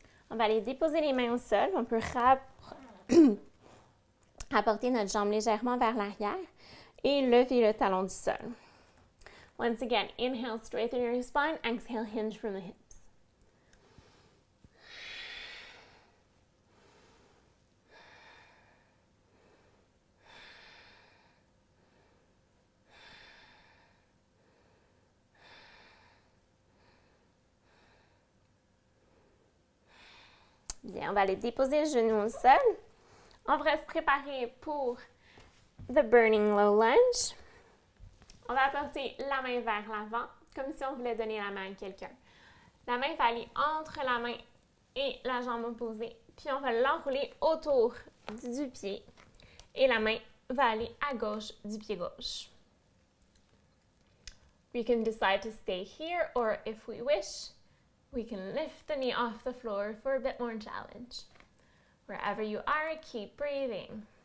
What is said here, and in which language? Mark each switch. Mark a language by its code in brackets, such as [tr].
[fr] On va aller déposer les mains au sol. On peut apporter notre jambe légèrement vers l'arrière et lever le talon du sol. [en] Once again, inhale, straighten your spine. Exhale, hinge from the hips. [fr] Bien, on va aller déposer les genoux au sol. On va se préparer pour [en] the burning low lunge. [fr] On va porter la main vers l'avant, comme si on voulait donner la main à quelqu'un. La main va aller entre la main et la jambe opposée, puis on va l'enrouler autour du pied et la main va aller à gauche du pied gauche. [en] We can decide to stay here, or if we wish, we can lift the knee off the floor for a bit more challenge. Wherever you are, keep breathing.